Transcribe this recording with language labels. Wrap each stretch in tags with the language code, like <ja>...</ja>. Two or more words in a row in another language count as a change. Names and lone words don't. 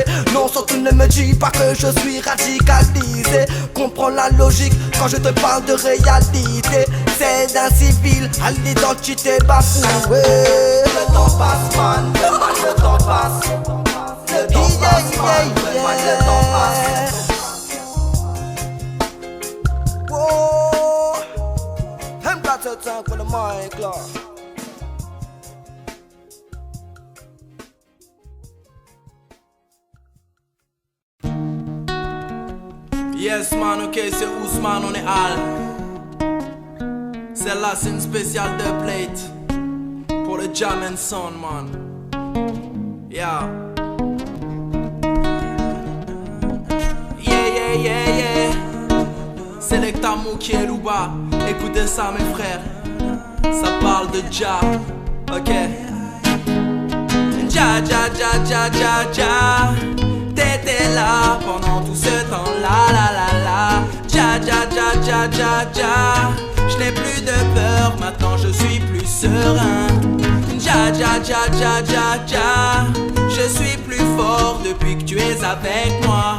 <fr>Non, surtout ne me dis pas que je suis radicalisé. Comprends la logique quand je te parle de réalité. Celle d'un civil à l'identité bafouée. Le temps passe, man, le temps passe. Le temps passe, man, le temps passe.</fr> <en>Whoa, I'm got to talk with the mic, Lord. Yes man,</en> <fr>ok, c'est Ousmane, on est Al. Celle-là c'est une spéciale de plate pour le Jam and Sound, man.</fr> <en>Yeah. Yeah.</en> <fr>Selecta Mouki et Louba, écoutez ça mes frères. Ça parle de Ja, ok. Ja. T'étais là pendant tout ce temps la. Ja. Je n'ai plus de peur, maintenant je suis plus serein. Ja. Je suis plus fort depuis que tu es avec moi.</fr>